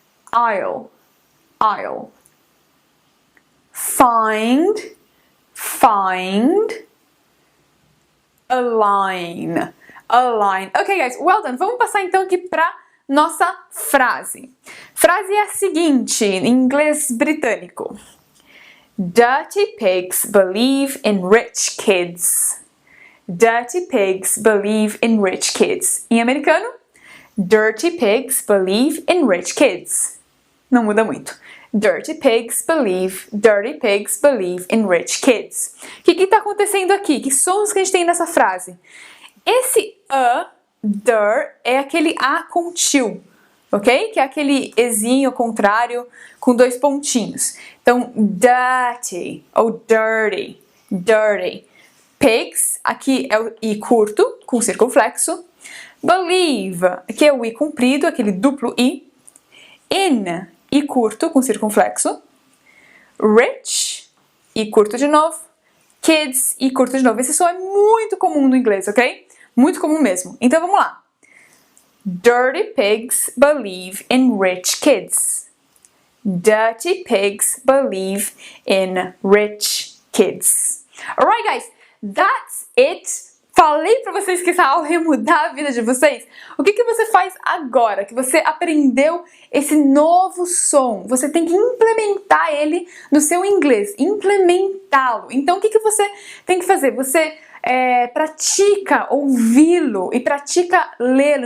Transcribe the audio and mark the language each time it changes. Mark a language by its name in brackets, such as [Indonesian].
[English] Aisle, aisle. Find, find. Align, align. Ok, guys, well done. [Portuguese] Vamos passar então aqui para nossa frase. Frase é a seguinte, em inglês britânico. [English] Dirty pigs believe in rich kids. Dirty pigs believe in rich kids. [Portuguese] Em americano, [English] dirty pigs believe in rich kids. [Portuguese] Não muda muito. [English] Dirty pigs believe in rich kids. [Portuguese] O que está acontecendo aqui? Que sons que a gente tem nessa frase? Esse der, é aquele A com til, ok? Que é aquele Ezinho ao contrário com 2 pontinhos. Então, dirty ou dirty, dirty. Pigs, aqui é o I curto, com circunflexo. Believe, que é o I comprido, aquele duplo I. In, I curto, com circunflexo. Rich, I curto de novo. Kids, I curto de novo. Esse som é muito comum no inglês, ok? Muito comum mesmo. Então vamos lá. [English] Dirty pigs believe in rich kids. Dirty pigs believe in rich kids. Alright, guys, that's it. [Portuguese] Falei pra vocês que essa aula ia mudar a vida de vocês. O que você faz agora que você aprendeu esse novo som? Você tem que implementar ele no seu inglês, implementá-lo. Então o que você tem que fazer? Você pratica ouvi-lo e pratica lê-lo.